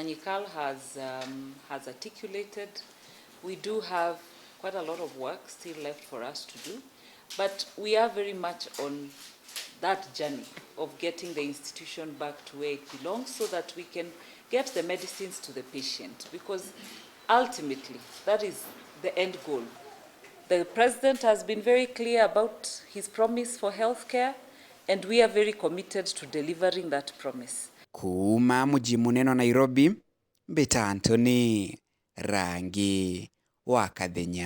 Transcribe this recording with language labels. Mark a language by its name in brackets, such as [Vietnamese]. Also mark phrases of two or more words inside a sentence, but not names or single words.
[English] Nyikal has articulated, we do have quite a lot of work still left for us to do, but we are very much on that journey of getting the institution back to where it belongs so that we can get the medicines to the patient, because ultimately that is the end goal. The President has been very clear about his promise for healthcare, and we are very committed to delivering that promise. [Meru] Kuuma muji muneno Nairobi, Beta Anthony, rangi wa Kathenya.